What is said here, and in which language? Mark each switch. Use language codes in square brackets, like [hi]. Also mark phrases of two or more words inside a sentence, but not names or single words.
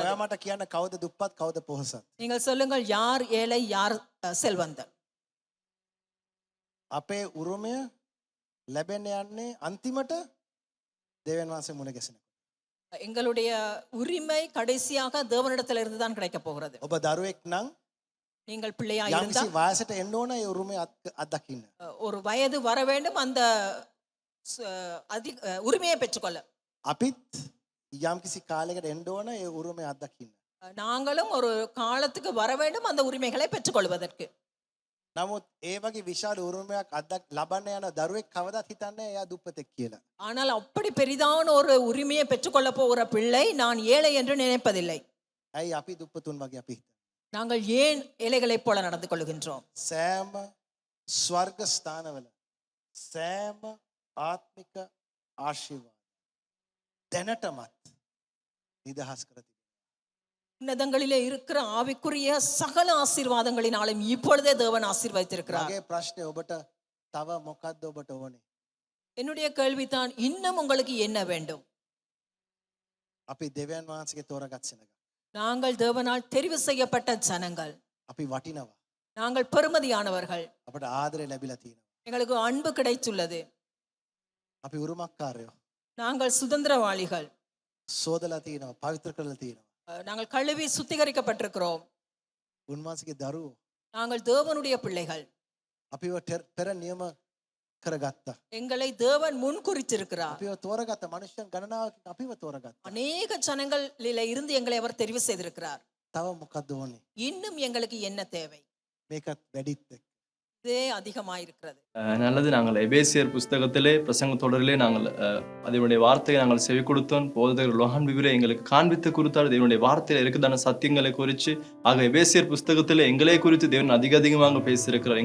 [si] ඔයා මට කියන්න කවුද දුප්පත් කවුද පොහොසත්? [ta] நீங்கள் சொல்லுங்கள், யார் ஏழை யார் செல்வந்தர்? [si] අපේ උරුමය ලැබෙන්න යන්නේ අන්තිමට දෙවියන් වහන්සේ මුණ ගැසෙනකොට. [ta] எங்களுடைய உரிமை கடைசியாக தேவனிடத்திலிருந்து தான் கிடைக்க போகிறது. [si] ඔබ දරුවෙක් නම් [ta] நீங்கள் பிள்ளையா [si] යම්කිසි [ta] இருந்தால் [si] වයසට එන්න ඕන ඒ උරුමය අත්දකින්න. [ta] ஒரு வயது வர வேண்டும், அந்த உரிமையை பெற்றுக்கொள்ள. [si] අපිත් යම්කිසි කාලයකට එන්න ඕන ඒ උරුමය අත්දකින්න. [ta] நாங்களும் ஒரு காலத்துக்கு வர வேண்டும் அந்த உரிமைகளை பெற்றுக்கொள்வதற்கு. [si] නමුත් ඒ වගේ විශාල උරුමයක් ලබන්න යන දරුවෙක් කවදාත් හිතන්නේ එයා දුප්පතෙක් කියලා. [ta] ஆனால் அப்படி பெரிதான ஒரு உரிமையை பெற்றுக்கொள்ள போகிற பிள்ளை நான் ஏழை என்று நினைப்பதில்லை. [si] ඇයි අපි දුප්පතුන් වගේ අපි හිතන්නේ? [ta] நாங்கள் ஏன் ஏழைகளைப் போல நடந்து கொள்கின்றோம்? [si] සෑම ස්වර්ග ස්ථානවල සෑම ආත්මික ආශිර්වාද දැනටමත් නිදහස් කර තිබෙනවා. [ta] உன்னதங்களிலே இருக்கிற ஆவிக்குரிய சகல ஆசீர்வாதங்களினாலும் இப்பொழுதே தேவன் ஆசீர்வதித்திருக்கிறார். [si] මගේ ප්‍රශ්නේ ඔබට තව මොකක්ද ඔබට ඕනේ? [ta] என்னுடைய கேள்விதான், இன்னும் உங்களுக்கு என்ன வேண்டும்? [si] අපි දෙවියන් වහන්සේගේ තෝරගත් සෙනඟ. [ta] நாங்கள் தேவனால் தெரிவு செய்யப்பட்ட ஜனங்கள். [si] අපි වටිනවා. [ta] நாங்கள் பெருமதியானவர்கள். [si] අපට ආදරය ලැබිලා තියෙනවා. [ta] எங்களுக்கு அன்பு கிடைத்துள்ளது. [si] අපි උරුමකාරයෝ. [ta] நாங்கள் சுதந்திரவாளிகள். [si] සෝදලා තියෙනවා, පවිත්‍ර කරලා තියෙනවා. [ta] நாங்கள் கழுவி சுத்திகரிக்கப்பட்டிருக்கிறோம். [si] උන්වහන්සේගේ දරුවෝ. [ta] நாங்கள் தேவனுடைய பிள்ளைகள். [si] අපිව පෙර නියම කරගත්තා. [ta] எங்களை தேவன் முன் குறித்திருக்கிறார். [si] අපිව තෝරගත්ත මනුෂ්‍යයන් ගණනාවකින් අපිව තෝරගත්තා. [ta] அநேக ஜனங்களில இருந்து எங்களை அவர் தெரிவு செய்திருக்கிறார். [si] තව මොකක්ද ඕනේ? [ta] இன்னும் எங்களுக்கு என்ன தேவை? [si] මේකත් වැඩිත් එක්ක. [ta] இதே அதிகமாயிருக்கிறது. நல்லது. நாங்கள் எபேசியர் புஸ்தகத்திலே பிரசங்க தொடரிலே நாங்கள் அதனுடைய வார்த்தையை நாங்கள் செவி கொடுத்தோம். போதகர் லோஹான் விவரை எங்களுக்கு காண்பித்து கொடுத்தார். தேவனுடைய வார்த்தையில் இருக்குதான சத்தியங்களை குறித்து. ஆக எபேசியர் புஸ்தகத்திலே எங்களை குறித்து தேவன் அதிகமாக பேசியிருக்கிறார்.